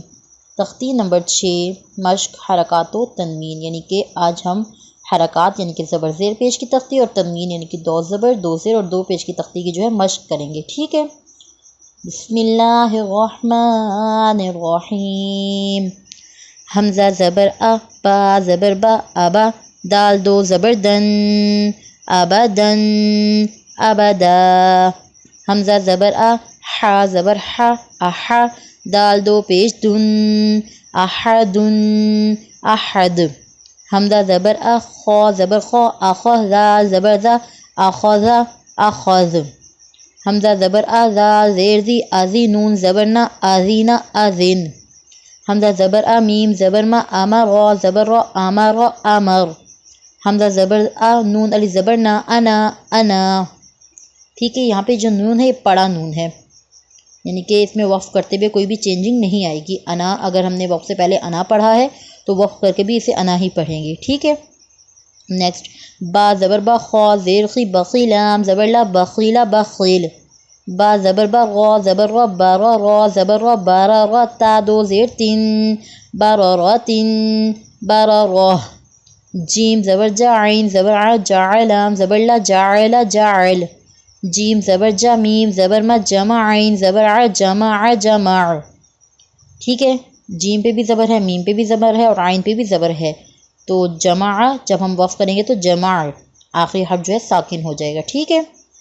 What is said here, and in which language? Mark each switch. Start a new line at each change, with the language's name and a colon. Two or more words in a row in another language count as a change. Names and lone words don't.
Urdu: تختی نمبر 6، مشق حرکات و تنوین، یعنی کہ آج ہم حرکات یعنی کہ زبر زیر پیش کی تختی اور تنوین یعنی کہ دو زبر دو زیر اور دو پیش کی تختی کی جو ہے مشق کریں گے، ٹھیک ہے؟
Arabic: بسم اللہ الرحمن الرحیم۔
Urdu: حمزہ زبر ا، با زبر با، ابا، دال دو زبر دن، ابدن، ابدا۔ حمزہ زبر ا، حا زبر حا، احا، دال دو پیش دن، احدن، احد۔ حمزہ زبر ا، خا زبر خا، اخا، زال زبر زا، اخذا، اخذ۔ حمزہ زبر ا، زا زیر زی، ازی، نون زبر نا، ازینا، ازن۔ حمزہ زبر ا، میم زبر ما، امر، را زبر را، امر، امر۔ حمزہ زبر ا، نون علی زبر نا، انا، انا، ٹھیک ہے؟ یہاں پہ جو نون ہے یہ پڑا نون ہے، یعنی کہ اس میں وقف کرتے ہوئے کوئی بھی چینجنگ نہیں آئے گی۔ انا، اگر ہم نے وقف سے پہلے انا پڑھا ہے تو وقف کر کے بھی اسے انا ہی پڑھیں گے، ٹھیک ہے؟ نیکسٹ، با زبر با، خا زیر خی، بخی، لام زبر لا، بخیلا، بخیل۔ با زبر با، را زبر را، بارا، را زبر را، بارا، را، تا دو زیر تین، بارا را تین، بارا را۔ جیم زبر جا، عین زبر ع، جاع، لام زبر لا، جاعلا، جاعل۔ جیم زبر جا، میم زبر ما، جمع، عین زبر ع، جمع، جمع، ٹھیک ہے؟ جیم پہ بھی زبر ہے، میم پہ بھی زبر ہے اور عین پہ بھی زبر ہے، تو جمع جب ہم وقف کریں گے تو جمع آخری حرف جو ہے ساکن ہو جائے گا، ٹھیک ہے؟